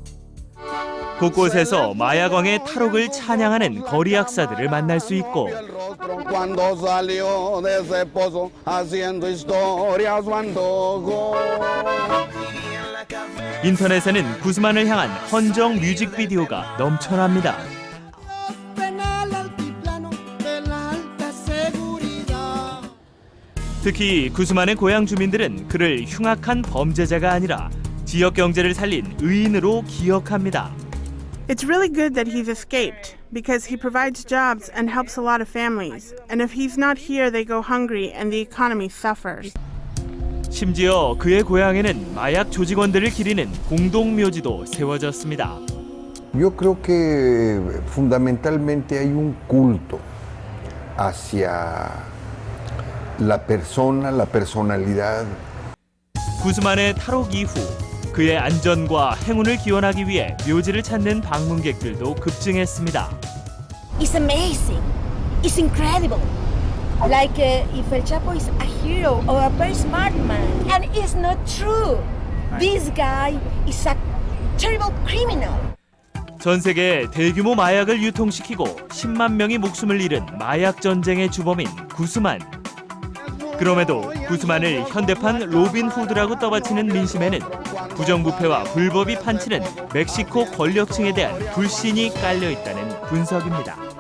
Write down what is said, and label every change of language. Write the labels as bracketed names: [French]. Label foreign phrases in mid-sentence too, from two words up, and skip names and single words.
[Korean] 곳곳에서 마약왕의 탈옥을 찬양하는 거리 약사들을 만날 수 있고, 인터넷에는 구스만을 향한 헌정 뮤직비디오가 넘쳐납니다. 특히 구스만의 고향 주민들은 그를 흉악한 범죄자가 아니라 지역 경제를 살린 의인으로 기억합니다. [English] It's really good that he's escaped because he provides jobs and helps a lot of families. And if he's not here, they go hungry and the economy suffers. [Korean] 심지어 그의 고향에는 마약 조직원들을 기리는 공동묘지도 세워졌습니다. [Spanish] Yo creo que fundamentalmente hay un culto hacia la persona, la personalidad. [Korean] 구스만의 탈옥 이후 그의 안전과 행운을 기원하기 위해 묘지를 찾는 방문객들도 급증했습니다. [English] It's amazing. It's incredible. Like if El Chapo is a hero or a very smart man. And it's not true. This guy is a terrible criminal. [Korean] 전 세계에 대규모 마약을 유통시키고 10만 명이 목숨을 잃은 마약 전쟁의 주범인 구스만. 그럼에도 구스만을 현대판 로빈 후드라고 떠받치는 민심에는 부정부패와 불법이 판치는 멕시코 권력층에 대한 불신이 깔려 있다는 분석입니다.